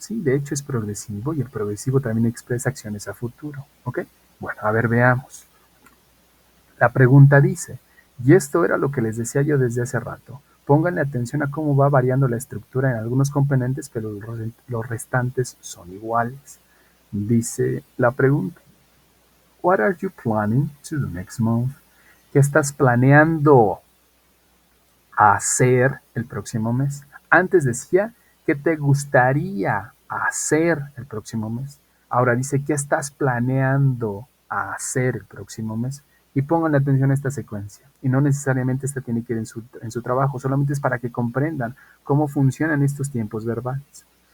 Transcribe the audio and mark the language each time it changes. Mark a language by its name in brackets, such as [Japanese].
[Spanish] Sí, de hecho es progresivo y el progresivo también expresa acciones a futuro, ¿ok? Bueno, a ver, veamos. La pregunta dice, y esto era lo que les decía yo desde hace rato, pónganle atención a cómo va variando la estructura en algunos componentes, pero los restantes son iguales. Dice la pregunta, [English] What are you planning to do next month? [Spanish] ¿Qué estás planeando hacer el próximo mes? Antes decía, ¿qué te gustaría hacer el próximo mes? Ahora dice, ¿qué estás planeando hacer el próximo mes? Y pongan atención a esta secuencia. Y no necesariamente esta tiene que ir en su trabajo, solamente es para que comprendan cómo funcionan estos tiempos verbales.